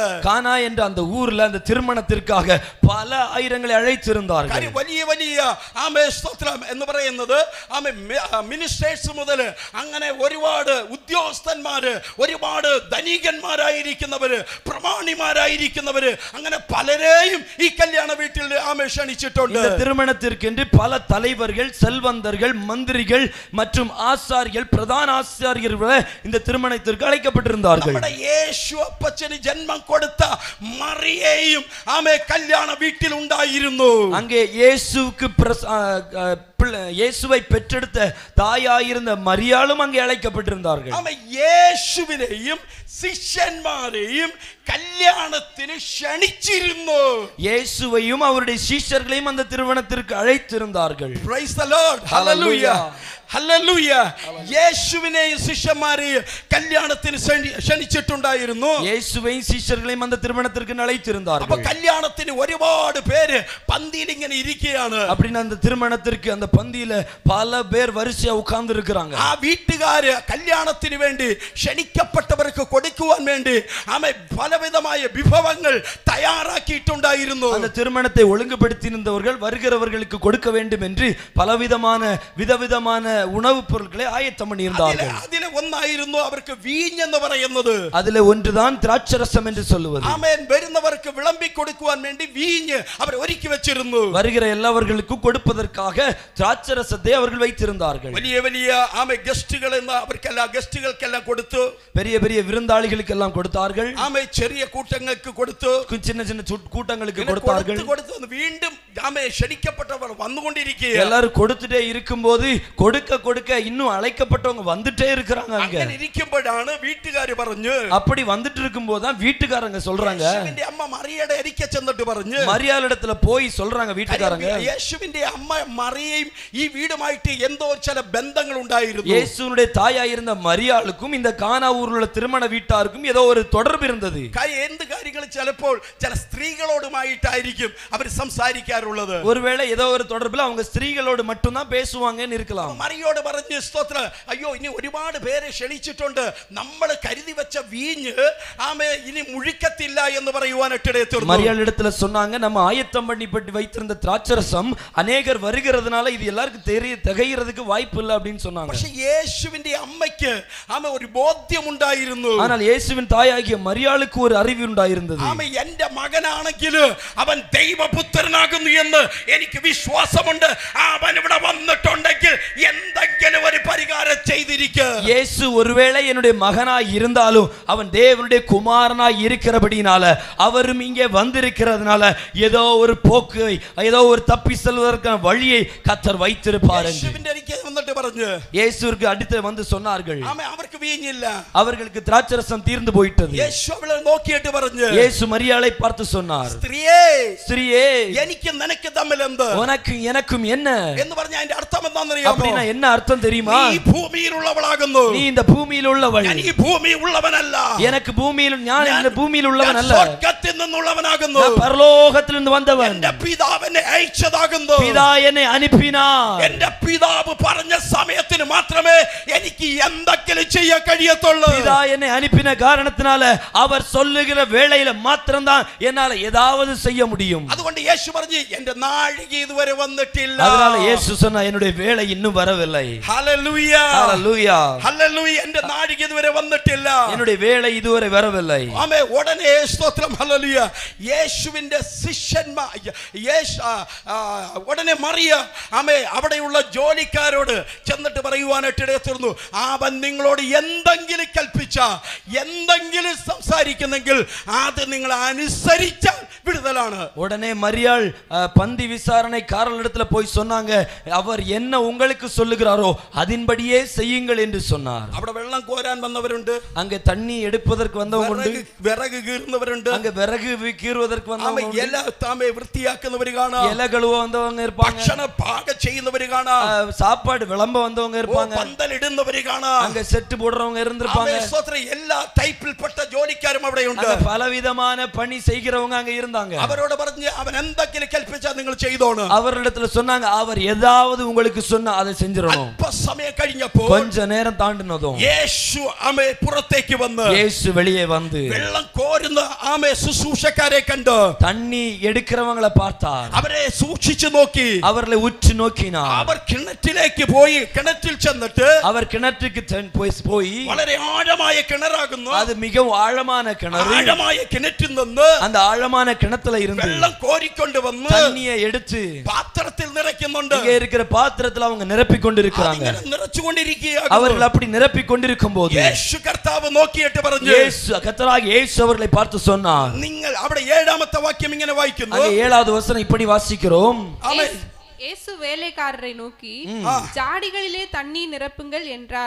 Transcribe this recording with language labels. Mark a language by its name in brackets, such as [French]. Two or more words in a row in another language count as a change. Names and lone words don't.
[Tamil] கானா என்ற அந்த ஊர்ல அந்த திருமணத்திற்காக பல ஆயிரங்களை அழைத்திருந்தார்கள். [Malayalam] വലിയ വലിയ സ്തോത്രം എന്ന് പറയുന്നത് മിനിസ്റ്റേഴ്സ് മുതൽ അങ്ങനെ ഒരുപാട് ഉദ്യോഗസ്ഥന്മാര്, ഒരുപാട് ധനികന്മാരായിരിക്കുന്നവര്, പ്രമാണിമാരായിരിക്കുന്നവര്, അങ്ങനെ പലരെയും ഈ കല്യാണ വീട്ടിൽ ക്ഷണിച്ചിട്ടുണ്ട്. [Tamil] இந்த திருமணத்திற்கென்று பல தலைவர்கள், செல்வந்தர்கள், மந்திரிகள் மற்றும் ஆசாரியர்கள், பிரதான ஆசாரியர்கள் இந்த திருமணத்திற்கு அழைக்கப்பட்டிருந்தார்கள். [Malayalam] നമ്മുടെ യേശു അപ്പച്ചന് ജന്മം കൊടുത്ത മറിയയും കല്യാണ വീട്ടിൽ ഉണ്ടായിരുന്നു. [Tamil] அங்கே இயேசுவை பெற்றெடுத்த தாயாயிருந்த மரியாளும் அங்கே அழைக்கப்பட்டிருந்தார்கள். [Malayalam] യേശുവിനെയും ശിഷ്യന്മാരെയും കല്യാണത്തിന് ക്ഷണിച്ചിരുന്നു. [Tamil] இயேசுவையும் அவருடைய சீஷர்களையும் அந்த திருமணத்திற்கு அழைத்திருந்தார்கள். [English] Praise the Lord. [Malayalam] Hallelujah. ഹല്ലേലൂയ. യേശുവിനെയും ശിഷ്യന്മാരെയും കല്യാണത്തിന് ക്ഷണിച്ചിട്ടുണ്ടായിരുന്നു. [Tamil] യേശുவையும் சீஷர்களையும் அந்த திருமணத்திற்கு அழைத்திருந்தார்கள். [Malayalam] അപ്പോൾ കല്യാണത്തിന് ഒരുപാട് പേര് പന്തിയിൽ ഇങ്ങനെ ഇരിക്കുകയാണ്. [Tamil] அப்படினா அந்த திருமணத்திற்கு அந்த பந்தியில பல பேர் வரிசையா உட்கார்ந்து இருக்காங்க. [Malayalam] ആ വീട്ടുകാര് കല്യാണത്തിന് വേണ്ടി ക്ഷണിക്കപ്പെട്ടവർക്ക് കൊടുക്കുവാൻ വേണ്ടി പലവിധമായ വിഭവങ്ങൾ തയ്യാറാക്കിയിട്ടുണ്ടായിരുന്നു. [Tamil] அந்த திருமணத்தை ஒழுங்குபடுத்தியிருந்தவர்கள் வருகிறவர்களுக்கு கொடுக்க வேண்டும் என்று பலவிதமான விதவிதமான உணவுப் பொருட்களை ஆயத்தம் பண்ணியிருந்தார்கள். [Malayalam] അതിലെ ഒന്നായിരുന്നു അവർക്ക് വീഞ്ഞ് എന്ന് പറയുന്നത്. [Tamil] அதிலே ஒன்றுதான் திராட்சரசம் என்று சொல்லுவது. [Malayalam] ആമേൻ. വരുന്നവർക്ക് വിളമ്പി കൊടുക്കുവാൻ വേണ്ടി വീഞ്ഞ് അവർ ഒരുക്കി വെച്ചിരുന്നു. [Tamil] வருகிற எல்லாவர்களுக்கும் கொடுப்பதற்காக திராட்சரசத்தை அவர்கள் வைத்திருந்தார்கள். [Malayalam] വലിയ വലിയ ഗസ്റ്റുകൾ ഗസ്റ്റുകൾക്കെല്ലാം കൊടുത്തു. [Tamil] பெரிய பெரிய விருந்தாளிகளுக்கு எல்லாம் கொடுத்தார்கள். [Malayalam] ചെറിയ കൂട്ടങ്ങൾക്ക് കൊടുത്തു. [Tamil] சின்ன சின்ன கூட்டங்களுக்கு கொடுத்தார்கள். [Malayalam] വീണ്ടും ക്ഷണിക്കപ്പെട്ടവർ വന്നുകൊണ്ടിരിക്കുക. [Tamil] எல்லாரும் கொடுத்துட்டே இருக்கும்போது கொடுக்க கொடுக்க இன்னும் அழைக்கப்பட்டவங்க வந்துட்டே இருக்காங்க. அங்க இருக்கும்போது வீட்டுக்காரர் പറഞ്ഞു, அப்படி வந்துட்டு இருக்கும்போது தான் வீட்டுக்காரங்க சொல்றாங்க, [Malayalam] യേശുവിന്റെ അമ്മ മറിയയുടെ അരികെ ചെന്നിട്ട് പറഞ്ഞു, [Tamil] മറിയാളിடத்துல போய் சொல்றாங்க வீட்டுக்காரங்க, [Malayalam] യേശുവിന്റെ അമ്മ മറിയയും ഈ വീടുമായിട്ട് എന്തോ ചില ബന്ധങ്ങൾ ഉണ്ടായിരുന്നു. [Tamil] இயேசுவுடைய தாயாயிருந்த மரியாளுக்கும் இந்த கானா ஊரில் உள்ள திருமண வீட்டாருக்கும் ஏதோ ஒரு தொடர்பு இருந்தது. [Malayalam] എന്ത് കാര്യങ്ങൾ ചിലപ്പോൾ ചില സ്ത്രീകളോടുമായിട്ടായിരിക്കും അവർ സംസാരിക്കാറുള്ളത്. [Tamil] ஒருவேளை ஏதோ ஒரு தொடர்புல அவங்க ஸ்திரீகளோடு மட்டும் தான் பேசுவாங்கன்னு இருக்கலாம். [Malayalam] മറിയോട് പറഞ്ഞു, സ്തോത്രം, അയ്യോ ഇനി ഒരുപാട് പേരെ ക്ഷണിച്ചിട്ടുണ്ട്, നമ്മൾ കരുതി വെച്ച വീഞ്ഞ് ഇനി മുഴിക്കത്തില്ല എന്ന് പറയുവാനായിട്ട് തീർന്നു. [Tamil] மரியாளிடத்துல சொன்னாங்க, நம்ம ஆயத்தம் பண்ணி வைத்திருந்த திராட்சரசம் அநேகர் வருகிறதுனால இது எல்லாருக்கும் திகையிறதுக்கு வாய்ப்பு இல்லை அப்படின்னு சொன்னாங்க. [Malayalam] പക്ഷേ യേശുവിന്റെ അമ്മയ്ക്ക് ഒരു ബോധ്യം ഉണ്ടായിരുന്നു. [Tamil] ஆனால் இயேசுவின் தாயாகிய மரியாளுக்கு ஒரு அறிவு ഉണ്ടായിരുന്നത്. [Malayalam] എന്റെ മകനാണെങ്കിൽ അവൻ ദൈവപുത്രനാകുന്നു എന്ന് എനിക്ക് വിശ്വാസമുണ്ട്. അവൻ ഇവിടെ വന്നിട്ടുണ്ടെങ്കിൽ എന്തെങ്കിലും ഒരു പരിഹാരം ചെയ്തിരിക്കും. [Tamil] இயேசு ஒருவேளை என்னுடைய மகனாய் இருந்தாலும் அவன் தேவனுடைய குமாரனாய் இருக்கிறபடினால அவரும் இங்கே வந்திருக்கிறதுனால ஏதோ ஒரு போக்கு, ஏதோ ஒரு தப்பி செல்வதற்கான வழியை கர்த்தர் வைத்திருப்பார். இயேசுவுக்கு அடுத்து வந்து சொன்னார்கள், அவருக்கு வீഞ്ഞില്ല, அவர்களுக்கு திராட்சரசம் தீர்ந்து போயிட்டது. [Malayalam] യേശു അവളെ നോക്കിയിട്ട് പറഞ്ഞു, [Tamil] இயேசு மரியாளை பார்த்து சொன்னார், [Malayalam] സ്ത്രീയേ, [Tamil] ஸ்திரீயே, [Malayalam] എനിക്കും നിനക്കും തമ്മിൽ എന്ത്, [Tamil] உனக்கும் எனக்கும் என்ன [Malayalam] എന്ന് പറഞ്ഞാൽ അതിന്റെ അർത്ഥം എന്താണെന്നറിയാമോ? [Tamil] அப்படினா என்ன அர்த்தம் தெரியுமா? [Malayalam] നീ ഭൂമിയിലുള്ളവളാകുന്നു, [Tamil] நீ இந்த பூமியில் உள்ளவள், [Malayalam] ഞാൻ ഈ ഭൂമിയിൽ ഉള്ളവനല്ല, [Tamil] எனக்கு பூமியில் ഞാൻ இந்த பூமியில் உள்ளவன் அல்ல, [Malayalam] സ്വർഗ്ഗത്തിൽ നിന്നുള്ളവനാകുന്നു, [Tamil] நான் பரலோகத்திலிருந்து வந்தவன், [Malayalam] എന്റെ പിതാവ് എന്നെ അയച്ചതാകുന്നു, [Tamil] பிதா என்னை அனுப்பினார், [Malayalam] എന്റെ പിതാവ് പറഞ്ഞ സമയത്തിന് മാത്രമേ എനിക്ക് എന്തെങ്കിലും ചെയ്യാൻ കഴിയത്തുള്ളൂ. [Tamil] பிதா என்னை அனுப்பின காரணத்தினால அவர் சொல்லுகிற வேளையில மாத்திரம்தான் என்னால ஏதாவது செய்ய முடியும். [Malayalam] അതുകൊണ്ട് യേശു പറഞ്ഞു, എന്റെ നാഴിക ഇതുവരെ വന്നിട്ടില്ല. [Tamil] அதனால இயேசு சொன்னா, என்னுடைய வேளை இன்னும் வரவில்லை. [Malayalam] ഹല്ലേലൂയ, [Tamil] ஹல்லேலூயா, [Malayalam] ഹല്ലേലൂയ. എന്റെ നാഴിക ഇതുവരെ വന്നിട്ടില്ല, [Tamil] என்னுடைய வேளை இதுவரை வரவில்லை. [Malayalam] ആമേൻ. ഉടനെ സ്തോത്രം, ഹല്ലേലൂയ. യേശുവിന്റെ ശിഷ്യന്മാർ ഉടനെ മറിയ അവിടെയുള്ള ജോലിക്കാരോട് ചെന്നിട്ട് പറയുവാനായിട്ട് ഇടയായിരുന്നു, അവൻ നിങ്ങളോട് എന്തെങ്കിലും കൽപ്പിച്ച, എന്തെങ്കിലും സംസാരിക്കുന്നെങ്കിൽ അത് നിങ്ങൾ അനുസരിച്ചാൽ വിടുതലാണ്. [Tamil] உடனே மரியாள் பந்தி விசாரணைக்காரர்களிடத்துல போய் சொன்னாங்க, அவர் என்ன உங்களுக்கு சொல்லுகிறாரோ அதன்படியே செய்யுங்கள் என்று சொன்னார். [Malayalam] അവിടെ വെള്ളം കോരാൻ വന്നവരുണ്ട്, [Tamil] அங்க தண்ணி எடுப்பதற்கு வந்தவங்க உண்டு, [Malayalam] വിറക് കീറുന്നവരുണ്ട്, [Tamil] அங்க விறகு கீறுவதற்கு வந்தவங்க உண்டு, [Malayalam] ഇല വൃത്തിയാക്കുന്നവർ കാണാം, [Tamil] இலை கழுவ வந்தவங்க இருப்பாங்க, [Malayalam] ഭക്ഷണം പാകം ചെയ്യുന്നവർ കാണാം, [Tamil] சாப்பாடு விளம்ப கம்ப வந்தவங்க இருப்பாங்க, [Malayalam] പന്തൽ ഇടുന്നവര് കാണാം, [Tamil] அங்க செட்டு போடுறவங்க இருந்திருப்பாங்க, [Malayalam] എല്ലാ ടൈപ്പിൽപ്പെട്ട ജോലിക്കാരും അവിടെയുണ്ട്. [Tamil] பலவிதமான பணி செய்கிறவங்க அங்க இருந்தாங்க. [Malayalam] അവരോട് പറഞ്ഞ് അവൻ എന്തെങ്കിലും കൽപ്പിച്ചാൽ നിങ്ങൾ ചെയ്തോണം. [Tamil] அவரிடத்துல சொன்னாங்க, அவர் ஏதாவது உங்களுக்கு சொன்னா அதை செஞ்சிரணும். [Malayalam] അല്പസമയം കഴിഞ്ഞപ്പോൾ [Tamil] கொஞ்ச நேரம் தாண்டினதும் [Malayalam] യേശു ആമേ പുറത്തേക്ക് വന്ന് [Tamil] இயேசு வெளியே வந்து [Malayalam] വെള്ളം കോരുന്ന ആമേ ശുശ്രൂഷക്കാരെ കണ്ട് [Tamil] தண்ணி எடுக்கிறவங்களை பார்த்தார். [Malayalam] അവരെ സൂക്ഷിച്ചു നോക്കി, [Tamil] அவர்களை உற்று நோக்கினார். [Malayalam] അവർ കിണറ്റിലേക്ക് പോയി, കിണറ്റിൽ ചെന്നിട്ട് [Tamil] அவர் கிணற்றுக்கு போய் [Malayalam] വളരെ ആഴമായ കിണറാകുന്നു, [Tamil] அது மிகவும் ஆழமான கிணறு, [Malayalam] ആഴമായ കിണറ്റിൽ നിന്ന് [Tamil] அந்த ஆழமான கிணத்துல இருந்து [Malayalam] വെള്ളം കോരിക്കൊണ്ട് വന്ന് [Tamil] தண்ணியை எடுத்து [Malayalam] പാത്രത്തിൽ നിറയ്ക്കുന്നുണ്ട്. [Tamil] இங்க இருக்கிற பாத்திரத்துல அவங்க நிரப்பி கொண்டிருக்கிறாங்க. [Malayalam] നിറച്ചുകൊണ്ടിരിക്കുകയാണ്. [Tamil] அவர்கள் அப்படி நிரப்பி கொண்டிருக்கும் போது [Malayalam] യേശു കർത്താവ് നോക്കിയിട്ട് പറഞ്ഞു, [Tamil] கர்த்தராகிய இயேசு அவர்களை பார்த்து சொன்னார். [Malayalam] നിങ്ങൾ അവിടെ 7ാമത്തെ വാക്യം ഇങ്ങനെ വായിക്കുന്നു. [Tamil] அங்கே 7வது வசனம் இப்படி வாசிக்கிறோம். இயேசு வேலைக்காரரை நோக்கி ஜாடிகளிலே தண்ணீர் நிரப்புங்கள் என்றார்.